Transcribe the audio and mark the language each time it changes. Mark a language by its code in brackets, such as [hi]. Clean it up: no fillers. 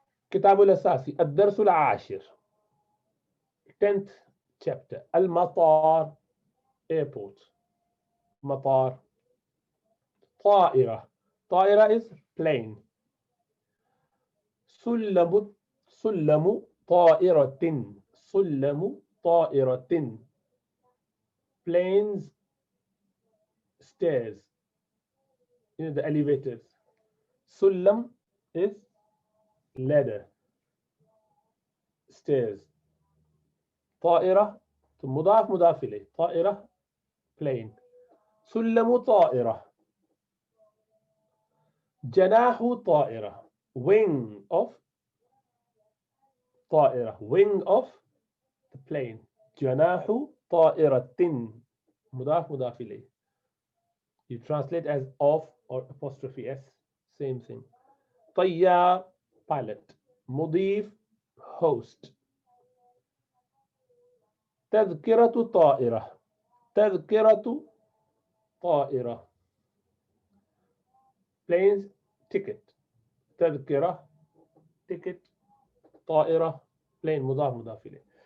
[ar] كتاب الأساسي الدرس العاشر [en] 10th chapter [ar] المطار airport مطار طائرة طائرة [en] is plane [ar] سلم طائرة سلم طائرة [en] planes stairs, the elevators. Sullam is ladder, stairs. [ar] طائرة مضاف مضاف إليه. طائرة plane. سلم طائرة. جناح طائرة. [en] Wing of طائرة. Wing of the plane. [ar] جناح طائرة. مضاف مضاف إليه. [en] You translate as of or apostrophe s. Same thing. [ar] طيار pilot. مضيف host. تذكرة طائرة. تذكرة طائرة. [en] planes ticket. [ar] تذكرة ticket. طائرة plane مضاف مضاف إليه.